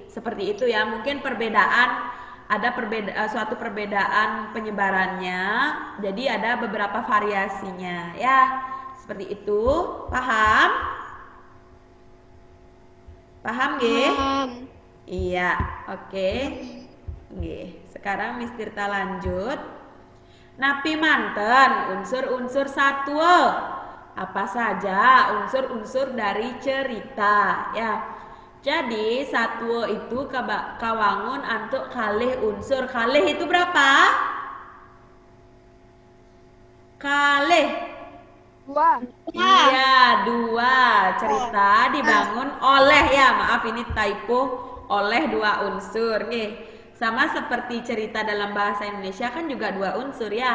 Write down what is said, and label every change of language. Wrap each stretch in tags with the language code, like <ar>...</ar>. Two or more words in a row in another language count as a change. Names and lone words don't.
<id>Seperti itu ya, mungkin suatu perbedaan penyebarannya. Jadi ada beberapa variasinya ya. Seperti itu. Paham? Paham nggih? Iya, oke. Nggih. Sekarang Miss Tirta lanjut.</id> <ban>Napi manten unsur-unsur satwa.</ban> <id>Apa saja unsur-unsur dari cerita ya. Jadi satwa itu</id> <ban>kawangun antuk kalih unsur.</ban> <id>Kalih itu berapa? Kalih. 2. Iya, 2. Cerita dibangun oleh ya, maaf ini typo, oleh 2 unsur nih. Sama seperti cerita dalam bahasa Indonesia kan juga 2 unsur ya.</id>